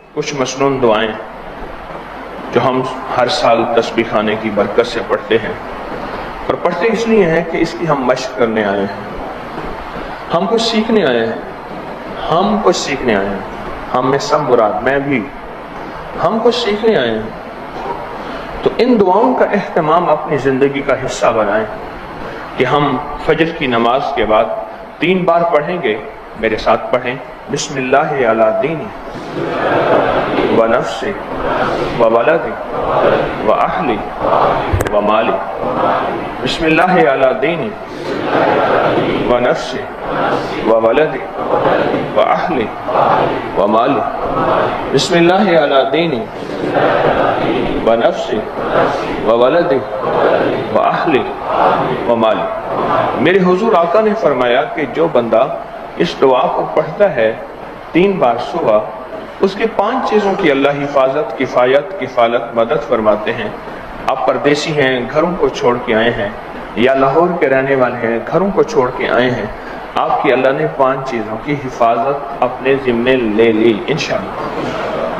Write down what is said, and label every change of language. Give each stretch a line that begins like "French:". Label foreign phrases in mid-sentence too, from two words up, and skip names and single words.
Urdu: کچھ مسنون دعائیں جو ہم ہر سال تسبیح خانے کی برکت سے پڑھتے ہیں، اور پڑھتے اس لیے ہیں کہ اس کی ہم مشق کرنے آئے ہیں، ہم کچھ سیکھنے آئے ہیں، ہم میں سب مراد میں بھی، ہم کچھ سیکھنے آئے ہیں۔ تو ان دعاؤں کا اہتمام اپنی زندگی کا حصہ بنائیں کہ ہم فجر کی نماز کے بعد 3 بار پڑھیں گے۔ میرے ساتھ پڑھیں،
Arabic: بسم اللہ علی دینی و نفسی و ولدی و اہلی و مالی، بسم اللہ علی دینی و نفسی و ولدی و اہلی و مالی، بسم اللہ علی دینی و نفسی و ولدی و اہلی و مالی۔
Urdu: میرے حضور آقا نے فرمایا کہ جو بندہ اس دعا کو پڑھتا ہے 3 بار صبح، اس کے 5 چیزوں کی اللہ حفاظت، کفایت، کفالت، مدد فرماتے ہیں۔ آپ پردیسی ہیں، گھروں کو چھوڑ کے آئے ہیں، یا لاہور کے رہنے والے ہیں، گھروں کو چھوڑ کے آئے ہیں، آپ کی اللہ نے 5 چیزوں کی حفاظت اپنے ذمے لے لی انشاءاللہ۔